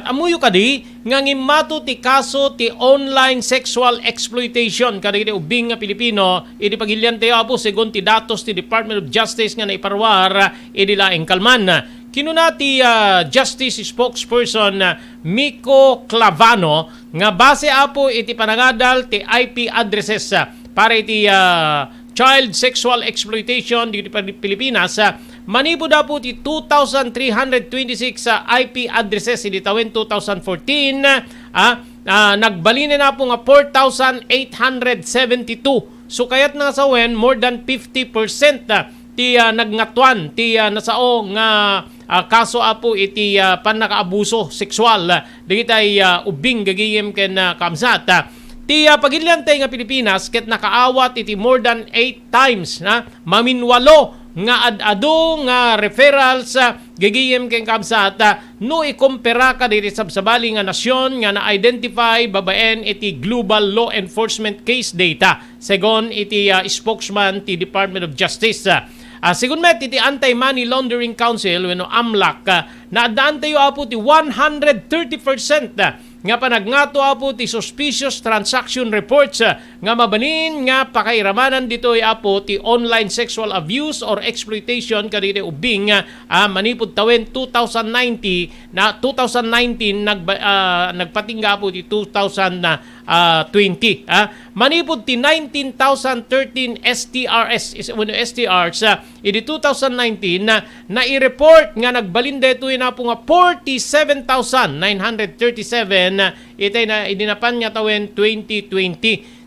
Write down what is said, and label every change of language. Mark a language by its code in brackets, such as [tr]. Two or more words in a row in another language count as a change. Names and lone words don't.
[ilo] Amuyo kadi nga ngimmato ti kaso ti [en] online sexual exploitation [ilo] kadi ti ubing nga Pilipino idi pagilyan tayo apo segon ti datos ti Department of Justice nga naiparwar idi laeng kalman. Kinuna ti [en] Justice spokesperson [ilo] Miko Clavano nga base apo iti panangadal ti [en] IP addresses [ilo] para iti [en] child sexual exploitation [ilo] di Pilipinas, manipod na po ti 2,326 [en] IP addresses [ilo] di tawen 2014, nagbalin na po nga 4,872. So kayat nga sawen, [en] more than 50% [ilo] ti nagngatwan, ti nasao nga kaso apo iti panakaabuso sexual. Digitay ubing gagiyem ken kamsat. Ti pagilian tayo nga Pilipinas ket nakaawat iti [en] more than 8 times [ilo] na maminwalo nga ad-ado nga referrals gagiyem ken kabsat no ikumpara ka diri sabsabali nga nasyon nga na-identify babaen iti [en] global law enforcement case data [ilo] segon iti spokesman ti Department of Justice. Sigun met iti Anti-Money Laundering Council wenno AMLAC naadaan tayo apo ti 130% nga panagnato apo ti [en] suspicious transaction reports [ilo] nga mabanin nga pakairamanan ditoy apo ti [en] online sexual abuse or exploitation [ilo] kaditi ubing manipud tawen 2019 nagpatingga apo ti 2020 manipud ti 19,013 STRs idi 2019 na i-report nga nagbalin detoy na po nga 47,937 itay na idinapan nga tawen 2020.